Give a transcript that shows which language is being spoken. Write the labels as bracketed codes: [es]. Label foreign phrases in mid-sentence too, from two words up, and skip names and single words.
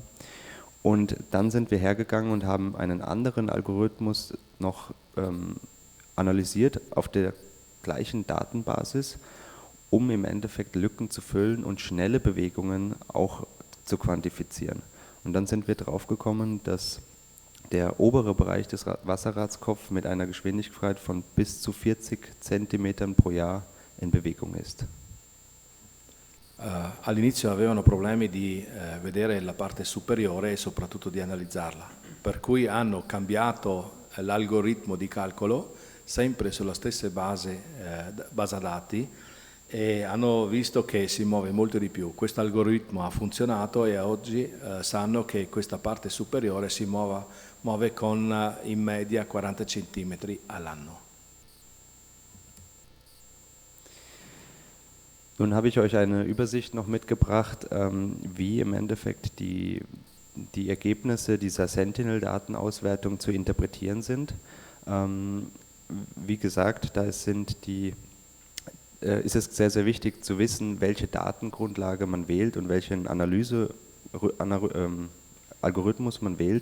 [de] Und dann sind wir hergegangen und haben einen anderen Algorithmus noch analysiert auf der gleichen Datenbasis, um im Endeffekt Lücken zu füllen und schnelle Bewegungen auch zu quantifizieren. Und dann sind wir drauf gekommen, dass der obere Bereich des Wasserradskopf mit einer Geschwindigkeit von bis zu 40 Zentimetern pro Jahr in Bewegung ist. [it] All'inizio avevano problemi di vedere la parte superiore e soprattutto di analizzarla, per cui hanno cambiato l'algoritmo di calcolo sempre sulla stessa base dati e hanno visto che si muove molto di più. Questo algoritmo ha funzionato e oggi sanno che questa parte superiore si muove con in media 40 cm all'anno. [de] Nun habe ich euch eine Übersicht noch mitgebracht, wie im Endeffekt die Ergebnisse dieser Sentinel-Datenauswertung zu interpretieren sind. Wie gesagt, da ist es sehr, sehr wichtig zu wissen, welche Datengrundlage man wählt und welchen Algorithmus man wählt.